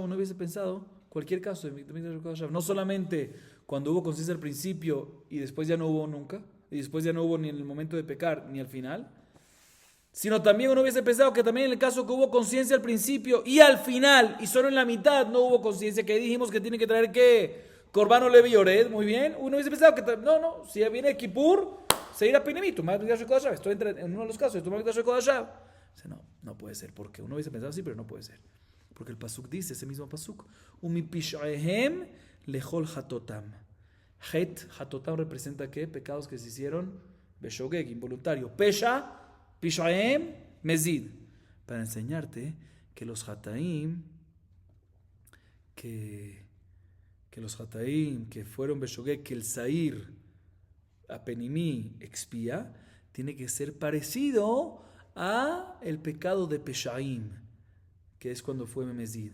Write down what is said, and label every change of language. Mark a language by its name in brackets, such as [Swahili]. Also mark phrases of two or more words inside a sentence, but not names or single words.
[Spanish] Uno hubiese pensado cualquier caso de [Hebrew] מקדש וקדשיו, [Spanish] no solamente cuando hubo conciencia al principio y después ya no hubo nunca, y después ya no hubo ni en el momento de pecar ni al final, sino también uno hubiese pensado que también en el caso que hubo conciencia al principio y al final y solo en la mitad no hubo conciencia, que dijimos que tiene que traer ¿qué? [Hebrew] קרבן עולה ויורד, [Spanish] muy bien. Uno hubiese pensado que no, si viene Kippur, se irá a Pinimí, [Hebrew] טומאת מקדש וקדשיו. [Spanish] Esto entra en uno de los casos, [Hebrew] טומאת מקדש וקדשיו. [Spanish] No puede ser, porque uno hubiese pensado así, pero no puede ser. Porque el pasuk dice, ese mismo pasuk, [Hebrew] ומפשעיהם לכל חטאתם. [Spanish] Hatotam representa ¿qué? Pecados que se hicieron beshogeg, involuntario. [Hebrew] פשע, פשעיהם, מזיד. [Spanish] Para enseñarte que los hataim, que fueron beshogeg, que el [Hebrew] שעיר הפנימי [Spanish] expía, tiene que ser parecido a el pecado de peshaim, que es cuando fue Bemezid.